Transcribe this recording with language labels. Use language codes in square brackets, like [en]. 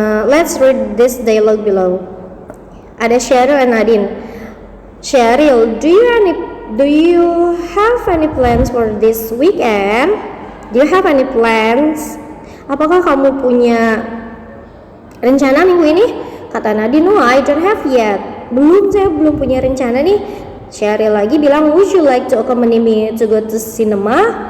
[en] Let's read this dialogue below. Ada Cheryl and Nadine. Cheryl, do you have any plans for this weekend? Do you have any plans? [id] Apakah kamu punya rencana minggu ini? Kata Nadine, [en] no, I don't have yet. [id] Saya belum punya rencana nih. [en] Cheryl [id] lagi bilang, [en] would you like to accompany me to go to cinema?